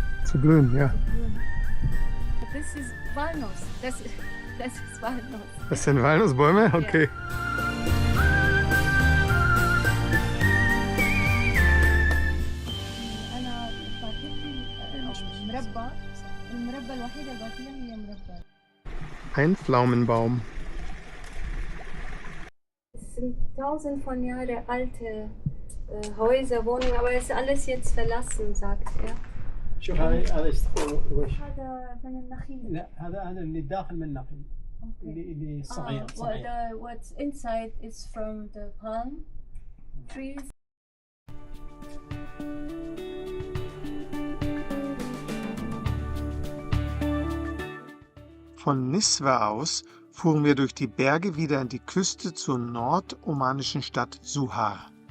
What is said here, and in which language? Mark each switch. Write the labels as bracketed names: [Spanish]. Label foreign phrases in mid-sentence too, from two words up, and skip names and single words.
[German] Zu blühen, ja. zu blühen. Das ist Walnuss. Das ist Walnuss. Das sind Walnussbäume? Okay. [Arabic] أنا فاتتني مربى. المربى الوحيدة اللي باكلها هي مربى. [German] Ein Pflaumenbaum. Es sind 1000 von Jahre alte Häuser, Wohnungen, aber es ist alles jetzt verlassen, sagt er. [Arabic] شوف هذا وش هذا من النخيل. لا هذا اللي داخل من النخيل اللي صغير صغير [English] What's inside is from the palm trees. [German] Von Niswa aus fuhren wir durch die Berge wieder an die Küste zur nordomanischen Stadt Suhar.